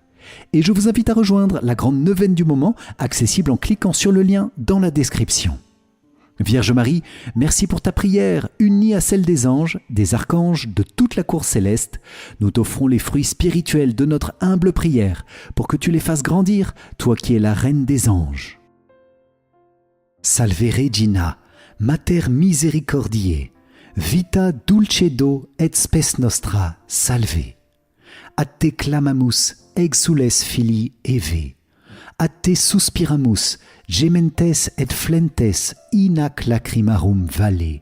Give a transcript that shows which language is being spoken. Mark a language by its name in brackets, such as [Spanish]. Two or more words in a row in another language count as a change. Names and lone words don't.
[French] Et je vous invite à rejoindre la grande neuvaine du moment, accessible en cliquant sur le lien dans la description. Vierge Marie, merci pour ta prière, unie à celle des anges, des archanges, de toute la cour céleste. Nous t'offrons les fruits spirituels de notre humble prière, pour que tu les fasses grandir, toi qui es la reine des anges. [Latin] Salve Regina, Mater Misericordiae, vita dulcedo et spes nostra, salve. A te clamamus, exules filii Eve. A te suspiramus, gementes et flentes in ac lacrimarum valle.